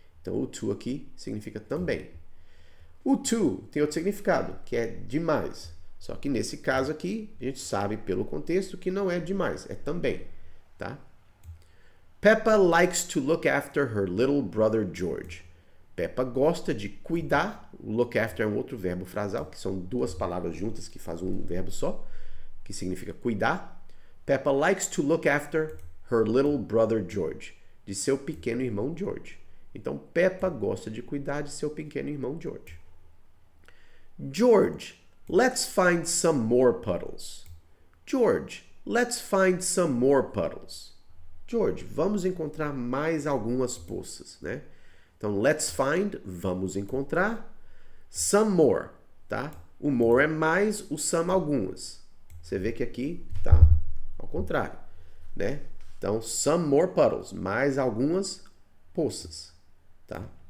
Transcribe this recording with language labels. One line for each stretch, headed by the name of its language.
Portuguese: Então o to aqui significa também. O to tem outro significado, que é demais. Só que nesse caso aqui, a gente sabe pelo contexto que não é demais, é também, tá?
English: Peppa likes to look after her little brother George.
Portuguese: Peppa gosta de cuidar. Look after é um outro verbo frasal, que são duas palavras juntas que fazem um verbo só, que significa cuidar.
English: Peppa likes to look after her little brother George,
Portuguese: de seu pequeno irmão George. Então, Peppa gosta de cuidar de seu pequeno irmão George.
English: George, let's find some more puddles. George, let's find some more puddles.
Portuguese: George, vamos encontrar mais algumas poças, né? Então, let's find, vamos encontrar. Some more, tá? O more é mais, o some algumas. Você vê que aqui tá ao contrário, né? Então,
English: some more puddles,
Portuguese: mais algumas poças, tá?